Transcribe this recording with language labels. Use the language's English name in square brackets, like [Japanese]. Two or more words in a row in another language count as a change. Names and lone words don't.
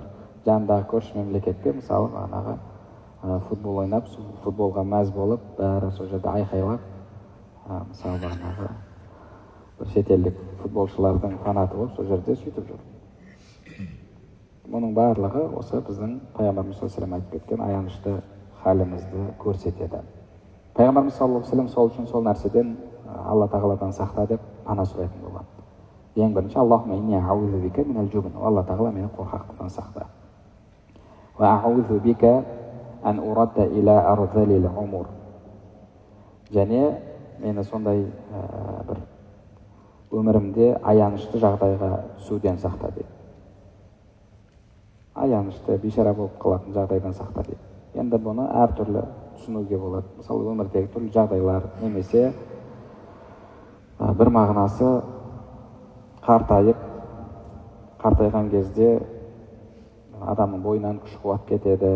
[Kazakh] Жандағы көрші мемлекетте, мысалы футбол ойнап, футболға мәз болып, бәрі сол жерде айқайлап, мысалы бір шетелдік футболшылардың фанаты болып, сол жерде сөйтіп жүр. Мұның барлығы осы біздің пайғамбарымыз [Arabic] صلى الله عليه وسلم [Kazakh] айтып кеткен аянышты халімізді көрсетеді. Пайғамбарымыз [Arabic] صلى الله عليه وسلم [Kazakh] сол үшін сол нәрседен Алла тағаладан сақта деп пана сұрайтын болған. Ең бірінші [Arabic] اللهم إني أعوذ بك من الجبن. [Kazakh] Алла тағала мені қорқақтықтан сақта. [Arabic] وأعوذ بك أن أرد إلى أرذل العمر. [Kazakh] Және мені сондай бір өмірімде аянышты жағдайға түсуден сақта дейді. Аянышты, бейшара болып қалатын жағдайдан сақта дейді. Енді бұны әртүрлі түсінуге болады. Мысалы, өмірдегі түрлі жағдайлар, немесе бір мағынасы қартайған кезде адамның бойынан күш қуат кетеді.